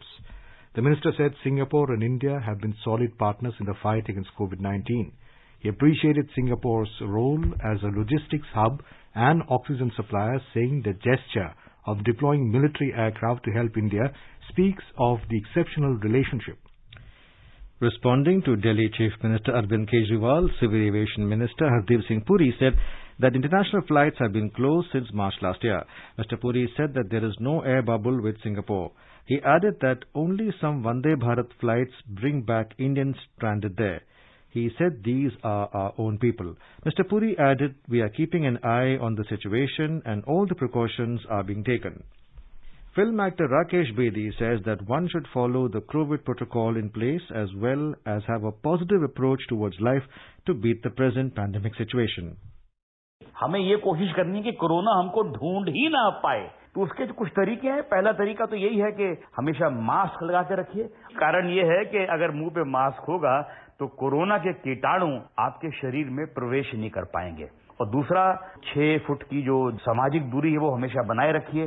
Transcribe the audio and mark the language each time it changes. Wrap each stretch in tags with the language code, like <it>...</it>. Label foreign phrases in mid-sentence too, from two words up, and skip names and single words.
<en>The minister said Singapore and India have been solid partners in the fight against COVID-19. He appreciated Singapore's role as a logistics hub and oxygen supplier, saying the gesture of deploying military aircraft to help India speaks of the exceptional relationship. Responding to Delhi Chief Minister Arvind Kejriwal, Civil Aviation Minister Hardeep Singh Puri said that international flights have been closed since March last year. Mr. Puri said that there is no air bubble with Singapore. He added that only some Vande Bharat flights bring back Indians stranded there. He said these are our own people. Mr. Puri added, we are keeping an eye on the situation and all the precautions are being taken. Film actor Rakesh Bedi says that one should follow the COVID protocol in place as well as have a positive approach towards life to beat the present pandemic situation.</en> <hi>हमें ये कोशिश करनी है कि कोरोना हमको ढूंढ ही ना पाए, तो उसके कुछ तरीके हैं। पहला तरीका तो यही है कि हमेशा मास्क लगा के रखिए। कारण ये है कि अगर मुंह पे मास्क होगा तो कोरोना के कीटाणु आपके शरीर में प्रवेश नहीं कर पाएंगे। और दूसरा, 6 फुट की जो सामाजिक दूरी है वो हमेशा बनाए रखिए।</hi>